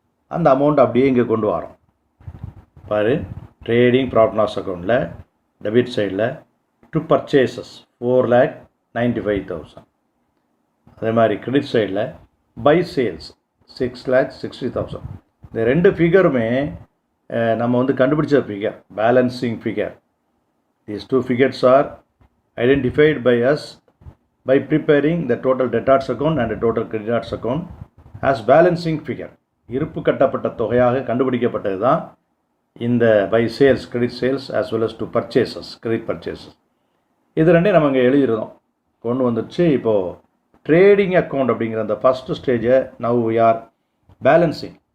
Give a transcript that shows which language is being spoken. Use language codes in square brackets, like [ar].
[ta] அந்த அமௌண்ட் அப்படியே இங்கே கொண்டு வரோம். பாரு, ட்ரேடிங் ப்ராஃபிட் லாஸ் அக்கௌண்ட்டில் டெபிட் சைடில் டு பர்ச்சேசஸ் 4,95,000. அதே மாதிரி கிரெடிட் சைடில் பை சேல்ஸ் 6,60,000. இந்த 2 ஃபிகருமே நம்ம வந்து கண்டுபிடிச்ச figure, balancing figure. [en] These 2 figures are identified by us by preparing the total debtors account and the total creditors account as balancing figure. [ta] இருப்பு கட்டப்பட்ட தொகையாக கண்டுபிடிக்கப்பட்டது தான் இந்த by sales, credit sales [en] as well as to purchases, [ta] credit purchases. இது ரெண்டே நம்ம இங்கே எழுதியிருந்தோம், கொண்டு வந்துடுச்சு. இப்போது ட்ரேடிங் அக்கௌண்ட் அப்படிங்கிற அந்த ஃபஸ்ட்டு ஸ்டேஜை [en] Now we are balancing.